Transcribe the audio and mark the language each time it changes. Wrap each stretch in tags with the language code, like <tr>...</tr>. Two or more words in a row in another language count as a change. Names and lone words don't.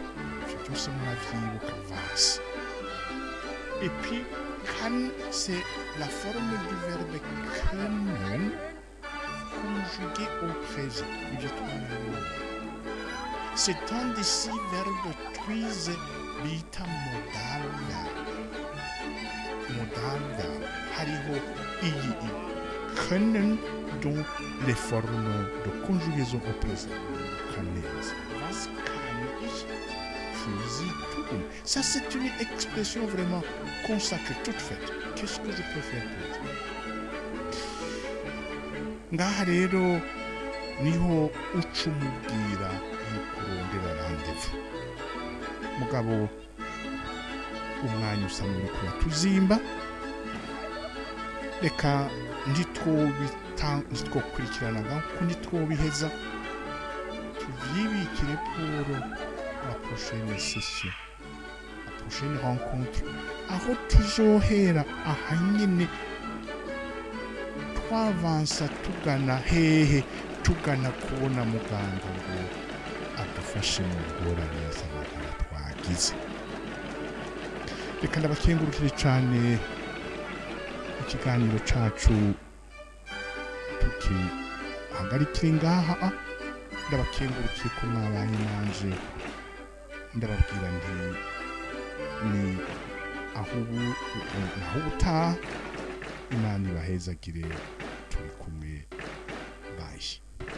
<fr>C'est tout ce qu'on a vu au was. Et puis, kann, c'est la forme du verbe können conjugué au présent. C'est un des 6 verbes</fr> <rn>twize bita</rn> <en>modal verb. Modal verb.</en> <rn>Hariho iyi</rn> <fr>können dont les formes de conjugaison au présent.</fr> <de>Was kann ich für Sie tun?</de> <fr>Ça, c'est une expression vraiment consacrée, toute faite. Qu'est-ce que je peux faire pour vous?</fr> <rn>Ngaha rero niho ucumubwira mukurondera rendez-vous. Mugabo umwanya usamwe kuba tuzimba. Reka ntitwokurikirana kuko ntitwobiheza tuvyibikire</rn> <fr>pour la prochaine session, la prochaine rencontre,</fr> <rn>aho tuzohera ahanyene twavansa tugana hehe, tugana kubona muganga ngo adufashe mu ngorane z'amagara twagize. Reka ndabakengurukire cyane ikiganiro cacu mpagarikire ngaha ndabakengurukiye ko mwabanye nanje ndababwira nti ni aho ubutaha Imana ibahezagire turi kumwe bayi</rn>